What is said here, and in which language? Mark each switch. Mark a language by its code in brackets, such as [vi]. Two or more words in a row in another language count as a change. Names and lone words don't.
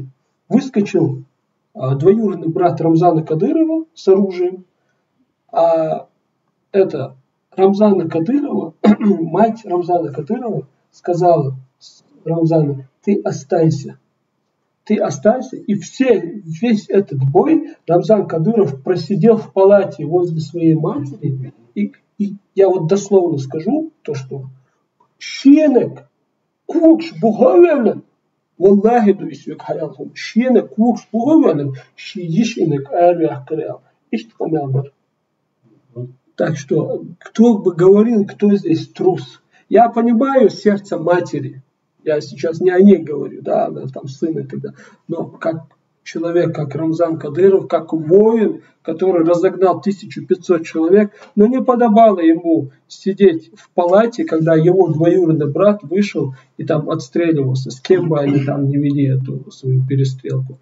[ru] Выскочил двоюродный брат Рамзана Кадырова с оружием, а это Рамзана Кадырова, мать Рамзана Кадырова сказала Рамзану: ты останься, и весь этот бой Рамзан Кадыров просидел в палате возле своей матери, и я вот дословно скажу то, что [ce] «Щенек кукш буговелен, валлахи дуисвек хаялхум, щенек кукш буговелен, щенек арвях карял». [ru] Так что, кто бы говорил, кто здесь трус? Я понимаю сердце матери. Я сейчас не о ней говорю, да, она там сын и так далее. Но как человек, как Рамзан Кадыров, как воин, который разогнал 1500 человек, но не подобало ему сидеть в палате, когда его двоюродный брат вышел и там отстреливался, с кем бы они там не вели эту свою перестрелку.